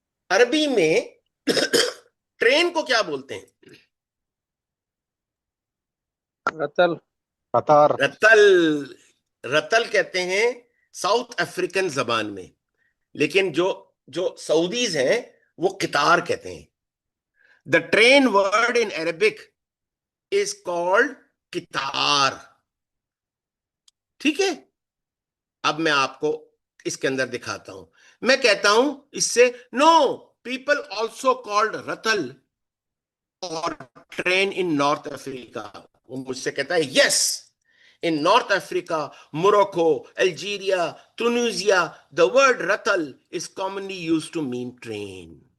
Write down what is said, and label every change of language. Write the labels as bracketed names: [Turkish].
[Urdu] عربی میں ٹرین کو کیا بولتے ہیں؟ [Arabic] رتل. قطار. رتل. [Urdu] رتل کہتے ہیں ساؤتھ افریقن زبان میں، لیکن جو سعودیز ہیں وہ قطار کہتے ہیں. [English] The train word in Arabic is called قطار. [Urdu] ٹھیک ہے؟ اب میں آپ کو اس کے اندر دکھاتا ہوں. میں کہتا ہوں اس سے [English] No people also called رتل اور train in North Africa. [Urdu] وہ مجھ سے کہتا ہے [English] Yes in North Africa, Morocco, Algeria, Tunisia, the word ratal is commonly used to mean train.